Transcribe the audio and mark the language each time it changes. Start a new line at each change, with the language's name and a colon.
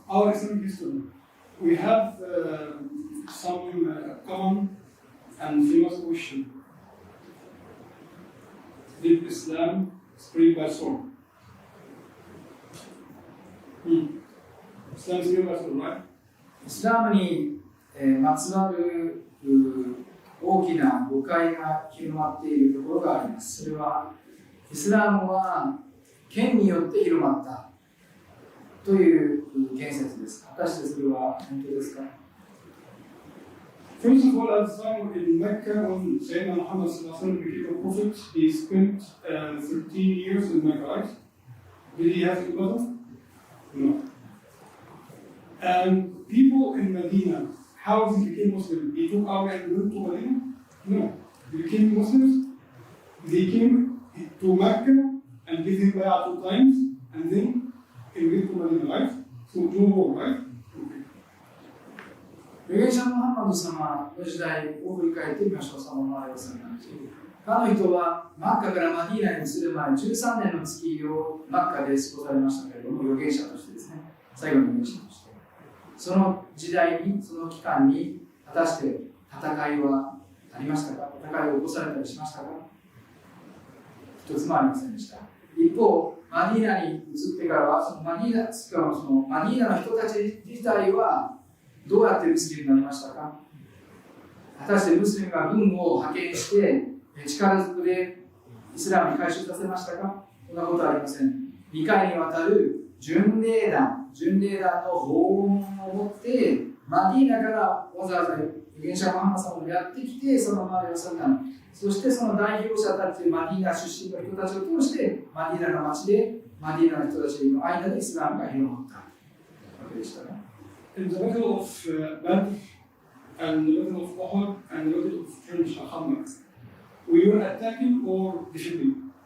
English: Our Islamic history, we have some common and famous question. Did Islam spread by sword? Islam spread by sword, right?
Japanese: イスラムに、まつわる大きな誤解が広まっているところがあります。それはイスラムは剣によって広まったという言説です。果たしてそれは本当ですか？
English: First of all, Al-Islam in Mecca, when Sayyidina Muhammad became a prophet, he spent 13 years in Mecca, right? Did he have ibadah? No. And people in Medina, how they became Muslims? They took away and went to Medina? No. They became Muslims. They came to Mecca and did him bay'ah 2 times, and then he went to Medina, right? So no more, right?
Japanese: 預言者ムハンマド様の時代を振り返ってみましょう。あの人はマッカからマディーナに移る前13年の月をマッカで過ごされましたけれども、預言者としてですね、最後の預言者として。その時代に、その期間に、果たして戦いはありましたか？戦いを起こされたりしましたか？一つもありませんでした。一方、マディーナに移ってからは、そのマディーナの人たち自体はどうやってムスリムになりましたか？果たしてムスリムが軍を派遣して力ずくでイスラムに改宗させましたか？そんなことはありません。2回にわたる巡礼団の訪問を持ってマディーナからわざわざ預言者ムハンマド様がやってきて、その周りを去った。そしてその代表者たち、マディーナ出身の人たちを通してマディーナの町でマディーナの人たちの間でイスラムが広まったわけでしたね。
English: In the battle of Badr and the battle of Uhud and the battle of French Ahmad, we were attacking or defending?